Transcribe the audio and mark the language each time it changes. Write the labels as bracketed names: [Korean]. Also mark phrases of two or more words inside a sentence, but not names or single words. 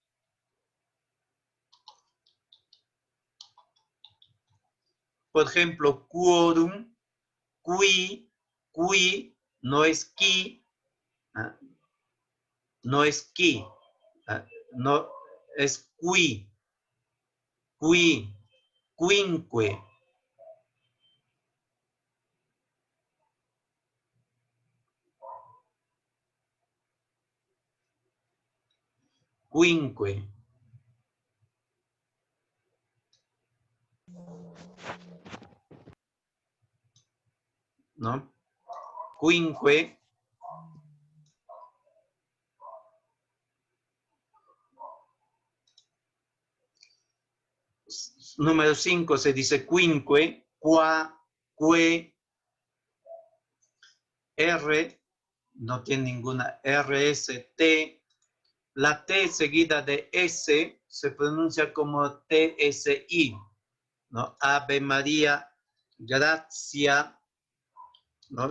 [Spanish] Por ejemplo, quórum, qui, no es qui, no es qui, no es qui, quinque. Quinque. ¿No? Quinque. Número 5 se dice quinque, qua, que, R, no tiene ninguna R, S, T. La T seguida de S se pronuncia como TSI, ¿no? Ave María, gracia, ¿no?